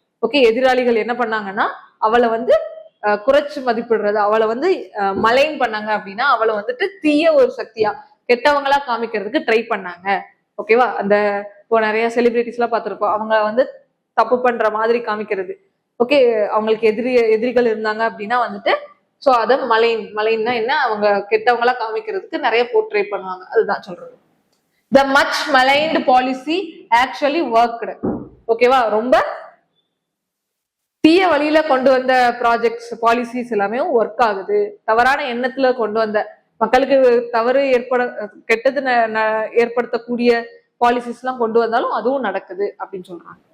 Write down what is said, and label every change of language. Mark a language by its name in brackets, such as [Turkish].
[Tamil] Okay, எதிராளிகள் என்ன பண்ணாங்கன்னா அவளை வந்து குறைச்சு மதிப்பிடுறது, அவளை வந்து மலைன் பண்ணாங்க அப்படின்னா அவளை வந்துட்டு தீய ஒரு சக்தியா, கெட்டவங்களா காமிக்கிறதுக்கு ட்ரை பண்ணாங்க. ஓகேவா, அந்த இப்போ நிறைய செலிபிரிட்டிஸ் எல்லாம் பார்த்திருப்போம், அவங்க வந்து தப்பு பண்ற மாதிரி காமிக்கிறது. ஓகே, அவங்களுக்கு எதிரிகள் இருந்தாங்க அப்படின்னா வந்துட்டு சோ அத மலைன்னா என்ன, அவங்க கெட்டவங்களா காமிக்கிறதுக்கு நிறைய போர்ட்ரே பண்ணுவாங்க, அதுதான் சொல்றது. [English] The much maligned policy actually worked. [Tamil] ஓகேவா, ரொம்ப தீய வழியில கொண்டு வந்த ப்ராஜெக்ட்ஸ், பாலிசிஸ் எல்லாமே ஒர்க் ஆகுது. தவறான எண்ணத்துல கொண்டு வந்த, மக்களுக்கு தவறு கெட்டது ஏற்படுத்தக்கூடிய பாலிசிஸ் எல்லாம் கொண்டு வந்தாலும் அதுவும் நடக்குது அப்படின்னு சொல்றாங்க.